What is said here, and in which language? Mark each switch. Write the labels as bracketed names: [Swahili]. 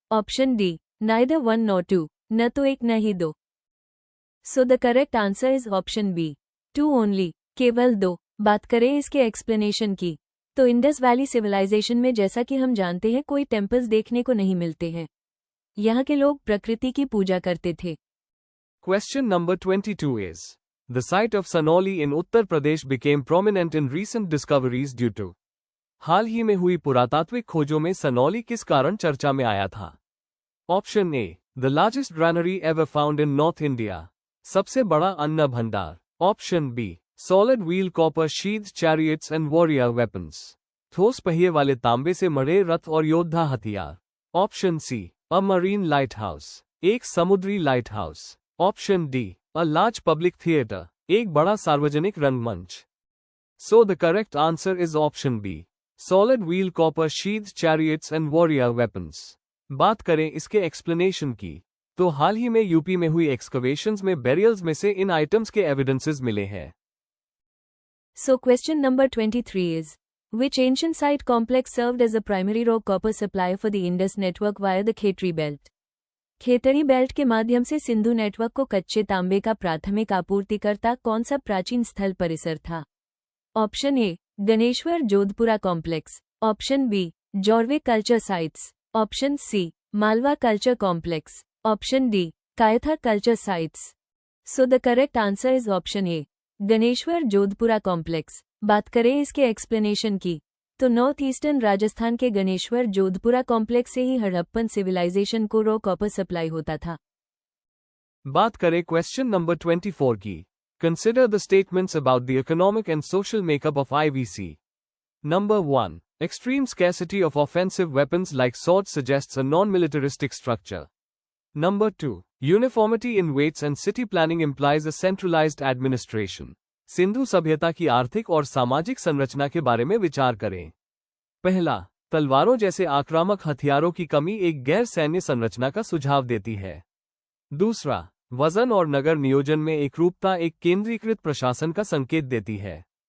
[English] option D neither 1 nor 2, [Hindi] न तो 1 न ही 2। [English] so the correct answer is option B 2 only, [Hindi] केवल 2। बात करें इसके एक्सप्लेनेशन की, तो इंडस वैली सिविलाइजेशन में जैसा कि हम जानते हैं कोई टेम्पल्स देखने को नहीं मिलते हैं। यहाँ के लोग प्रकृति की पूजा करते थे। [English] Question number 22 is, the site of Sanoli in Uttar Pradesh became prominent in recent discoveries due to। [Hindi] हाल ही में हुई पुरातात्विक खोजों में सनौली किस कारण चर्चा में आया था? [English] Option A, the largest granary ever found in North India. [Hindi] सबसे बड़ा अन्न भंडार। [English] Option B, solid wheel copper sheathed chariots and warrior weapons. [Hindi] ठोस पहिए वाले तांबे से मढ़े रथ और योद्धा हथियार। [English] option C, a marine lighthouse, [Hindi] एक समुद्री light house. [English] option D, a large public theatre, [Hindi] एक बड़ा सार्वजनिक रंगमंच। [English] So the correct answer is option B, solid wheel copper sheathed chariots and warrior weapons. [Hindi] बात करें इसके एक्सप्लेनेशन की, तो हाल ही में यूपी में हुई एक्सकवेशंस में बेरियल्स में से इन आइटम्स के एविडेंसेस मिले हैं। [English] So question number 23 is, which ancient site complex served as a primary raw copper supplier for the Indus network via the Khetri belt? [Hindi] Khetri belt के माध्यम से सिंधु नेटवर्क को कच्चे तांबे का प्राथमिक आपूर्तिकर्ता कौन सा प्राचीन स्थल परिसर था? [English] Option A, Ganeshwar Jodhpura complex. Option B, Jorwe culture sites. Option C, Malwa culture complex. Option D, Kayatha culture sites. So the correct answer is option A, Ganeshwar Jodhpura complex. [Hindi] बात करें इसके एक्सप्लेनेशन की, तो नॉर्थ ईस्टर्न राजस्थान के गणेश्वर जोधपुरा कॉम्प्लेक्स से ही हड़प्पन सिविलाइजेशन को रॉ कॉपर सप्लाई होता था। बात करें क्वेश्चन नंबर 24 की, [English] Consider the statements about the economic and social makeup of IVC। Number 1, extreme scarcity of offensive weapons like sword suggests a non militaristic structure. Number 2, uniformity in weights and city planning implies a centralized administration। [Hindi] Sindhu सभ्यता की आर्थिक और सामाजिक संरचना के बारे में विचार करें। पहला, तलवारों जैसे आक्रामक हथियारों की कमी एक गैर सैन्य संरचना का सुझाव देती है। दूसरा, वजन और नगर नियोजन में एकरूपता एक केंद्रीकृत प्रशासन का संकेत देती है।